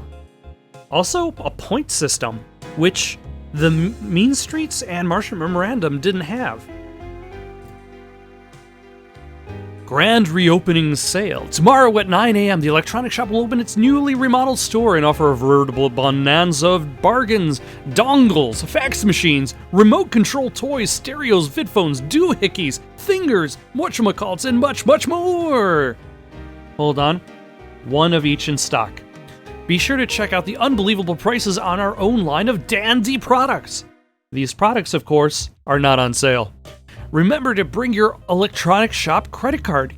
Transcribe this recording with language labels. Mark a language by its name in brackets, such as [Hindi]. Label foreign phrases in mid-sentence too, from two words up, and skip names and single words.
[English] Also, a point system, which the Mean Streets and Martian Memorandum didn't have. Grand reopening sale. Tomorrow at 9 a.m., the electronics shop will open its newly remodeled store and offer a veritable bonanza of bargains, dongles, fax machines, remote control toys, stereos, vidphones, doohickeys, thingers, whatchamacallits, and much, much more. Hold on. One of each in stock. Be sure to check out the unbelievable prices on our own line of dandy products. These products, of course, are not on sale. Remember to bring your electronics shop credit card.